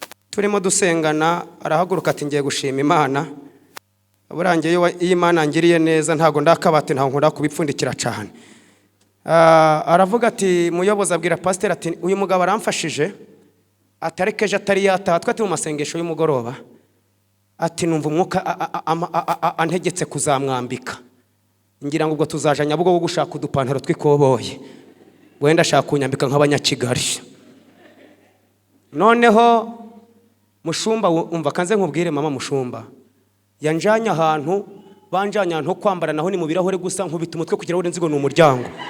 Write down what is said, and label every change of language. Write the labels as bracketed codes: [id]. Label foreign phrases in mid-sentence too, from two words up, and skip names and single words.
[rw] Turimo dusengana, arahaguruka ati, "Ngiye gushima Imana." Burangiye iyo wa-, iyo Imana ngiriye neza, ntago ndakabati, ntago nkunda kubipfundikira cane. Ah, aravuga ati, "Muyobozi," abwira pasiteri ati, "Uyu mugabo aramfashije." Ati, "Ariko ejo atari yataha, twari turi mu masengesho y'umugoroba." Ati, "Numva umwuka a-, a-, a-, ama-, a-, a-, a-, antegetse kuzamwambika. Ngira ngo ubwo tuzaja Nyabugogo gushaka udupantaro tw'ikoboyi. Wenda ashaka kunyambika nk'Abanyakigali." Noneho, mushumba, wo-, umva kanze nkubwire mama mushumba. Yanjanye ahantu, banjanye ahantu ho kwambara naho ni mu birahure gusa, nkubita umutwe ku kirahure nzi ngo ni umuryango.